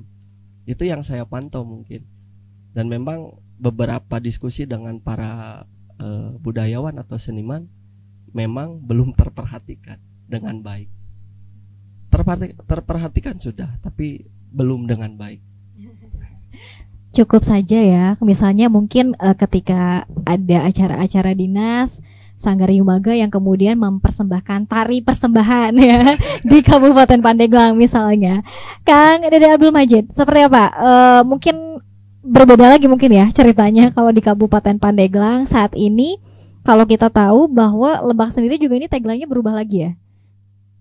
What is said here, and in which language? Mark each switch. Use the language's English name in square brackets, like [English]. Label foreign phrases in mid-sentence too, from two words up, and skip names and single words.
[Indonesian] Itu yang saya pantau mungkin. Dan memang beberapa diskusi dengan para budayawan atau seniman memang belum terperhatikan dengan baik. Terperhatikan sudah, tapi belum dengan baik. Cukup saja ya, misalnya mungkin ketika ada acara-acara dinas Sanggar Yumaga yang kemudian mempersembahkan tari persembahan ya di Kabupaten Pandeglang misalnya. Kang Dede Abdul Majid, seperti apa? Mungkin berbeda lagi mungkin ya ceritanya kalau di Kabupaten Pandeglang saat ini. Kalau kita tahu bahwa Lebak sendiri juga ini tagline-nya berubah lagi ya.